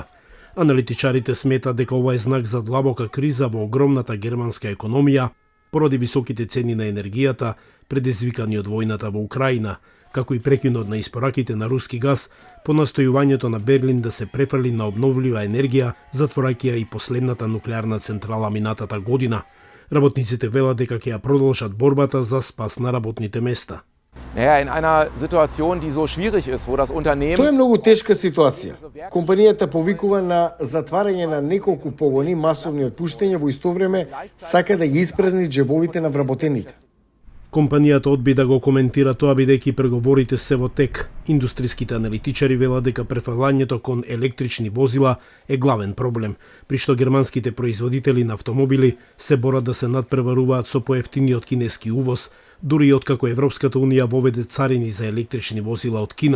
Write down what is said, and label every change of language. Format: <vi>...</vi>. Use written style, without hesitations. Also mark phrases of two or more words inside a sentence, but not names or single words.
<mk>Аналитичарите сметаат дека ова е знак за длабока криза во огромната германска економија поради високите цени на енергијата, предизвикани од војната во Украина, како и прекинот на испораките на руски газ по настојувањето на Берлин да се префрли на обновлива енергија, затворајќи ја и последната нуклеарна централа минатата година. Работниците велат дека ќе ја продолжат борбата за спас на работните места.</mk> <de>In einer Situation, die so schwierig ist, wo das Unternehmen...</de> <mk>Тоа е многу тешка ситуација. Компанијата повикува на затварање на неколку погони, масовни отпуштања, во исто време сака да ги испразни джебовите на вработените. Компанијата одби да го коментира тоа бидејќи преговорите се во тек. Индустриските аналитичари велат дека префрлањето кон електрични возила е главен проблем, при што германските производители на автомобили се борат да се надпреваруваат со поевтиниот кинески увоз, дури и откако Европската унија воведе царини за електрични возила од Кина.</mk>